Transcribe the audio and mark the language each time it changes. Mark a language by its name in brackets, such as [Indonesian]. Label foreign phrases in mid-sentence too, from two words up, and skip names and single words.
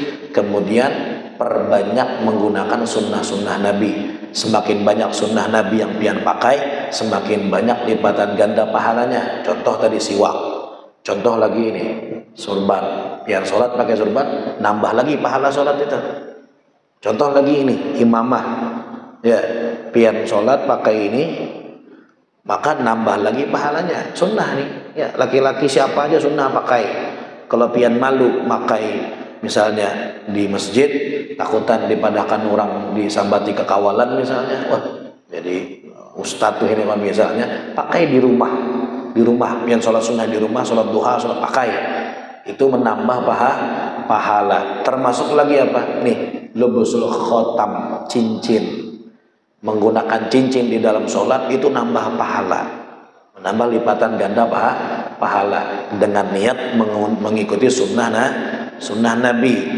[Indonesian] Kemudian perbanyak menggunakan sunnah-sunnah Nabi. Semakin banyak sunnah Nabi yang pian pakai, semakin banyak lipatan ganda pahalanya. Contoh tadi siwak. Contoh lagi ini surban. Pian sholat pakai surban, nambah lagi pahala sholat itu. Contoh lagi ini imamah. Ya, pian sholat pakai ini, maka nambah lagi pahalanya. Sunnah nih. Ya, laki-laki siapa aja sunnah pakai. Kalau pian malu pakai misalnya di masjid, [Banjar] takutan dipadahkan orang disambati kekawalan [Indonesian] misalnya. Wah, jadi ustadz tuh ini misalnya pakai di rumah pian sholat sunnah di rumah, sholat duha, sholat pakai itu menambah pahala. Termasuk lagi apa? Nih, [Arabic] lubusul khotam, [Indonesian] cincin. Menggunakan cincin di dalam sholat itu nambah pahala, menambah lipatan ganda pahala dengan niat mengikuti sunnah Nabi.